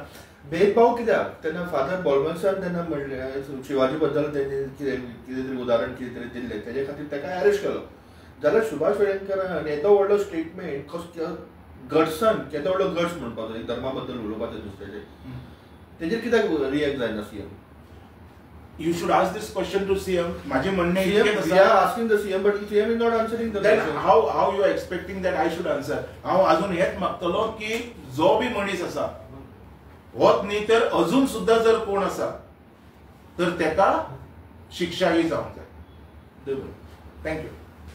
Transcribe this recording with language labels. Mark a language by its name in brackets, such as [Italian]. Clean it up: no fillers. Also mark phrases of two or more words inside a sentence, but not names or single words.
[Konkani] भेदभाव कित्याक तेन्ना फादर बॉलमन्सान तेन्ना म्हणलें शिवाजी बद्दल तेणी कितें तरी उदाहरण कितें तरी दिल्लें तेजे खातीर ताका अरेस्ट केलो. जाल्यार सुभाष वेळेंकरान येदो व्हडलो स्टेटमेंट गट्सान केदो व्हडलो गट्स म्हणपाचो एक धर्मा बद्दल उलोवपाचें दुसऱ्याचें तेजेर कित्याक रिएक्ट जायना सीएम? [English] You should ask this question to CM. [Marathi] माझे म्हणणे [English] CM, [Marathi] इतकेच [English] we are [Konkani] आसा. [English] asking the CM, but CM is not answering the Then question. how you are expecting that I should answer? [Konkani] हांव अजून हेच मागतलो की जो बी मनीस आसा होच न्ही तर अजून सुद्धा जर कोण आसा तर तेका शिक्षा ही जावंक जाय. थँक्यू.